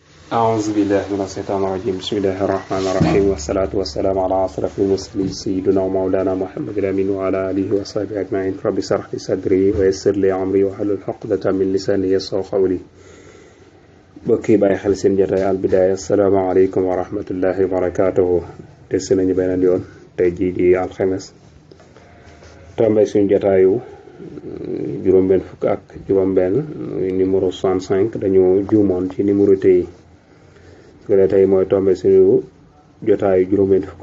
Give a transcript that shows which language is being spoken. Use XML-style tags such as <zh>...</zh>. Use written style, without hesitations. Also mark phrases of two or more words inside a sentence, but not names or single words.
<ar>أعوذ بالله من الشيطان الرجيم بسم الله الرحمن الرحيم والصلاة والسلام على أشرف المرسلين سيدنا ومولانا محمد الأمين وعلى آله وصحبه أجمعين رب اشرح لي صدري ويسر لي أمري واحلل عقدة من لساني يفقهوا قولي</ar> <wo>bokki bàyyi xel seen jotaay Al Bidaaya</wo> <ar>السلام عليكم ورحمة الله وبركاته</ar> <wo>des nañu beneen yoon tey jii di alxames tombé suñu jotaayu juróom-benn fukk ak juróom-benn numéro 65 dañu juumoon ci numéro tey su ko tey mooy tombé suñu jotaayu juróom-benn fukk</wo>